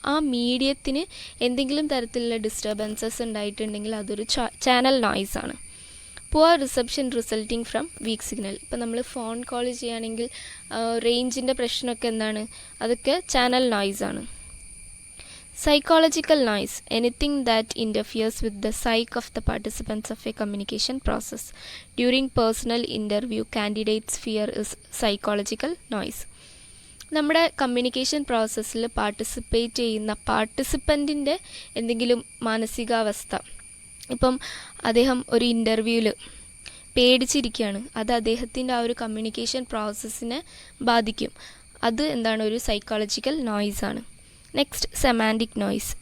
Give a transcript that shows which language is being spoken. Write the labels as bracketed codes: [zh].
[ml] ആ മീഡിയത്തിന് എന്തെങ്കിലും തരത്തിലുള്ള ഡിസ്റ്റർബൻസസ് ഉണ്ടായിട്ടുണ്ടെങ്കിൽ അതൊരു ചാനൽ നോയ്സ് ആണ്. [en] Poor reception resulting from weak signal. [ml] ഇപ്പം നമ്മൾ ഫോൺ കോൾ ചെയ്യുകയാണെങ്കിൽ റേഞ്ചിൻ്റെ പ്രശ്നമൊക്കെ എന്താണ്, അതൊക്കെ ചാനൽ നോയ്സ് ആണ്. [en] Psychological noise. Anything that interferes with the psyche of the participants of a communication process. During personal interview, candidates' fear is psychological noise. [ml] നമ്മുടെ communication പ്രോസസ്സിൽ participate ചെയ്യുന്ന പാർട്ടിസിപ്പൻറ്റിൻ്റെ എന്തെങ്കിലും മാനസികാവസ്ഥ, ഇപ്പം അദ്ദേഹം ഒരു ഇൻ്റർവ്യൂവിൽ പേടിച്ചിരിക്കുകയാണ്, അത് അദ്ദേഹത്തിൻ്റെ ആ ഒരു കമ്മ്യൂണിക്കേഷൻ പ്രോസസ്സിനെ ബാധിക്കും. അത് എന്താണ്, ഒരു സൈക്കോളജിക്കൽ നോയ്സ് ആണ്. [en] Next, semantic noise.